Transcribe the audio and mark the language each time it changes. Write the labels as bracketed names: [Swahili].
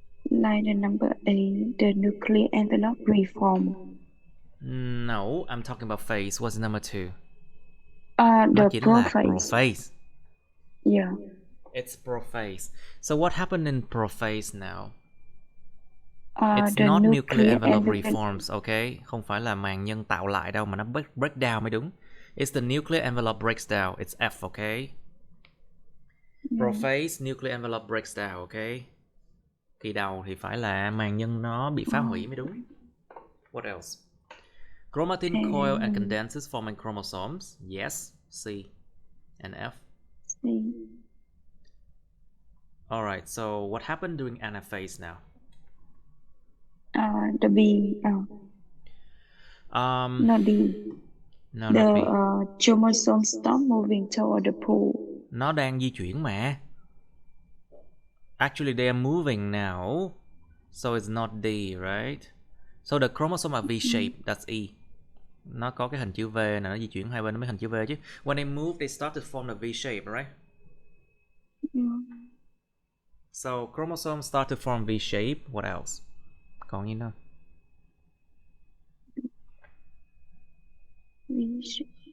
[English] Like the number 8, the nuclear envelope reform. No, I'm talking about phase. What's number 2? The prophase. Prophase. Yeah. It's prophase. So what happened in prophase now? It's The not nuclear envelope reforms, okay? [Vietnamese] Không phải là màng nhân tạo lại đâu, mà nó [English] break down [Vietnamese] mới đúng. [English] It's the nuclear envelope breaks down. It's F, okay? Prophase, nuclear envelope breaks down, okay? [Vietnamese] Kỳ đầu thì phải là màng nhân nó bị phá hủy mới đúng. [English] What else? Chromatin coil and condenses forming chromosomes. Yes, C and F. C. Alright, so what happened during anaphase now? The B. Not D. No, not B. Chromosome stop moving toward the pole. [Vietnamese] Nó đang di chuyển mà. [English] Actually, they are moving now. So it's not D, right? So the chromosome are V-shaped. That's E. [Vietnamese] Nó có cái hình chữ V nè, nó di chuyển hai bên nó mới hình chữ V chứ. [English] When they move, they start to form the V-shape, right? So chromosomes start to form V-shape. What else? [Vietnamese] Còn gì nữa? [English] V-shape.